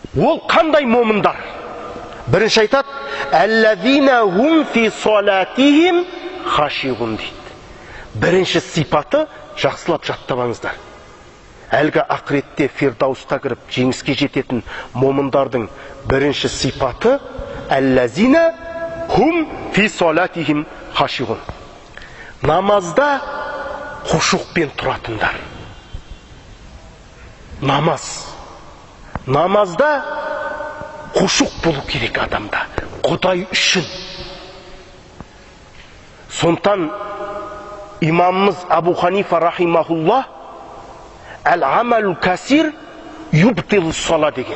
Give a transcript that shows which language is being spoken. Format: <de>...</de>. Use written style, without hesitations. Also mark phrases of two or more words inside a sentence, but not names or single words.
<kk>Ол қандай момындар? Бірінші айтады,</kk> <ar>«الذين هم في صلاتهم خاشعون»</ar> <kk>дейді. Бірінші сипаты жақсылап жаттабаңыздар. Әлгі ақыретте фирдаусқа кіріп жеңіске жететін момындардың бірінші сипаты</kk> <ar>«الذين هم في صلاتهم خاشعون».</ar> <kk>Намазда хушуқпен тұратындар. Намазда хушуқ болу керек адамда, Құдай үшін. Сонтан имамымыз Абу Ханифа рахимахулла</kk> <ar>«العمل الكثير يبطل الصلاة»</ar> <kk>деген.</kk>